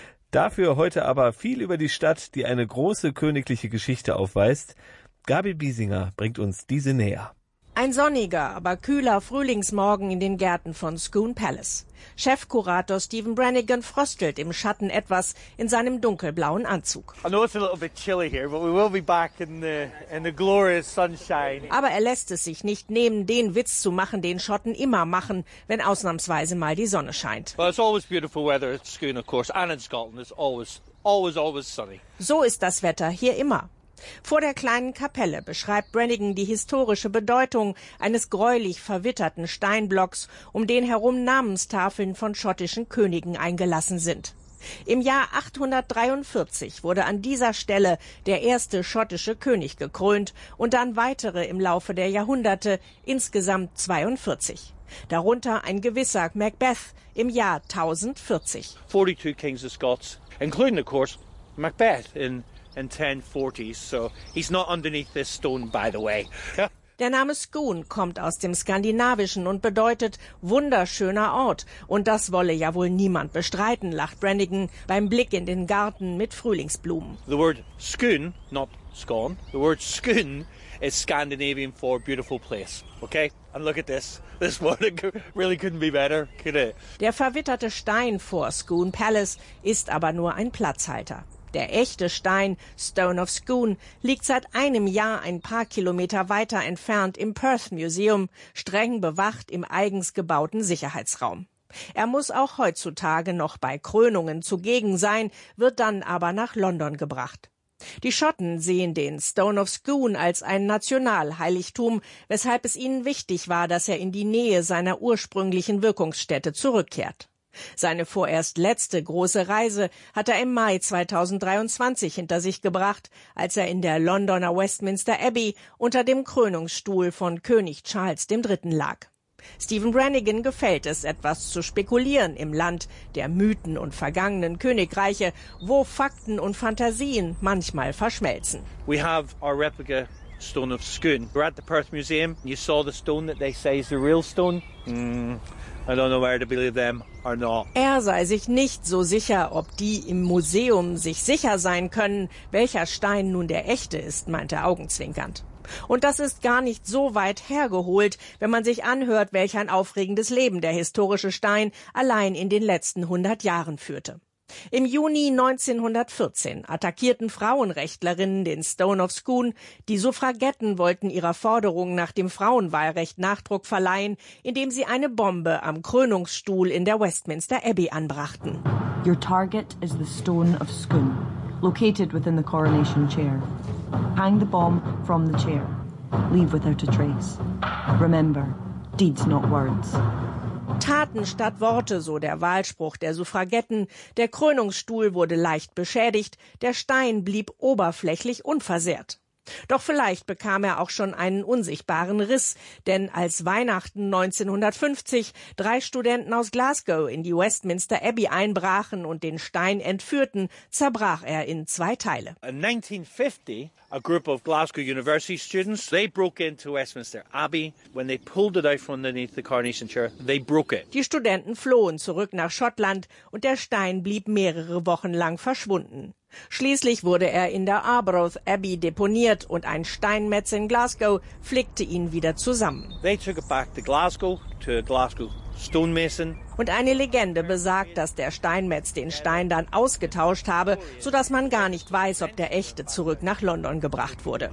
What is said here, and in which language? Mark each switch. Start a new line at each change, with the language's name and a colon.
German: Dafür heute aber viel über die Stadt, die eine große königliche Geschichte aufweist. Gabi Biesinger bringt uns diese näher. Ein sonniger, aber kühler Frühlingsmorgen in den Gärten von Scone Palace. Chefkurator Stephen Brannigan fröstelt im Schatten etwas in seinem dunkelblauen Anzug.
English: I know it's a little bit chilly here, but we will be back in the glorious sunshine.
German: Aber er lässt es sich nicht nehmen, den Witz zu machen, den Schotten immer machen, wenn ausnahmsweise mal die Sonne scheint.
English: Well, it's always beautiful weather at Scone, of course, and in Scotland. It's always, always, always sunny.
German: So ist das Wetter hier immer. Vor der kleinen Kapelle beschreibt Brannigan die historische Bedeutung eines gräulich verwitterten Steinblocks, um den herum Namenstafeln von schottischen Königen eingelassen sind. Im Jahr 843 wurde an dieser Stelle der erste schottische König gekrönt und dann weitere im Laufe der Jahrhunderte, insgesamt 42. Darunter ein gewisser Macbeth im Jahr 1040.
English: 42 Kings of Scots, including of course Macbeth in 1040, so he's not underneath this stone, by the way.
German: Der Name Scone kommt aus dem Skandinavischen und bedeutet wunderschöner Ort. Und das wolle ja wohl niemand bestreiten, lacht Brannigan beim Blick in den Garten mit Frühlingsblumen.
English: The word Scone, not Scone, the word Scone is Scandinavian for beautiful place, okay? And look at this. This one really couldn't be better, could it?
German: Der verwitterte Stein vor Scone Palace ist aber nur ein Platzhalter. Der echte Stein, Stone of Scone, liegt seit einem Jahr ein paar Kilometer weiter entfernt im Perth Museum, streng bewacht im eigens gebauten Sicherheitsraum. Er muss auch heutzutage noch bei Krönungen zugegen sein, wird dann aber nach London gebracht. Die Schotten sehen den Stone of Scone als ein Nationalheiligtum, weshalb es ihnen wichtig war, dass er in die Nähe seiner ursprünglichen Wirkungsstätte zurückkehrt. Seine vorerst letzte große Reise hat er im Mai 2023 hinter sich gebracht, als er in der Londoner Westminster Abbey unter dem Krönungsstuhl von König Charles III. Lag. Stephen Brannigan gefällt es, etwas zu spekulieren im Land der Mythen und vergangenen Königreiche, wo Fakten und Fantasien manchmal verschmelzen.
English: We have our replica stone of Scone. We're at the Perth Museum. You saw the stone that they say is the real stone. I don't know where to believe them or not.
German: Er sei sich nicht so sicher, ob die im Museum sich sicher sein können, welcher Stein nun der echte ist, meint er augenzwinkernd. Und das ist gar nicht so weit hergeholt, wenn man sich anhört, welch ein aufregendes Leben der historische Stein allein in den letzten 100 Jahren führte. Im Juni 1914 attackierten Frauenrechtlerinnen den Stone of Scone. Die Suffragetten wollten ihrer Forderung nach dem Frauenwahlrecht Nachdruck verleihen, indem sie eine Bombe am Krönungsstuhl in der Westminster Abbey anbrachten.
English: Your target is the Stone of Scone, located within the coronation chair. Hang the bomb from the chair. Leave without a trace. Remember, deeds not words.
German: Taten statt Worte, so der Wahlspruch der Suffragetten. Der Krönungsstuhl wurde leicht beschädigt, der Stein blieb oberflächlich unversehrt. Doch vielleicht bekam er auch schon einen unsichtbaren Riss, denn als Weihnachten 1950 drei Studenten aus Glasgow in die Westminster Abbey einbrachen und den Stein entführten, zerbrach er in zwei Teile.
English: In 1950, a group of Glasgow University students, they broke into Westminster Abbey. When they pulled it out from underneath the coronation chair, they broke it.
German: Die Studenten flohen zurück nach Schottland und der Stein blieb mehrere Wochen lang verschwunden. Schließlich wurde er in der Arbroath Abbey deponiert und ein Steinmetz in Glasgow flickte ihn wieder zusammen.
English: They took it back to Glasgow, to a Glasgow stonemason.
German: Und eine Legende besagt, dass der Steinmetz den Stein dann ausgetauscht habe, sodass man gar nicht weiß, ob der echte zurück nach London gebracht wurde.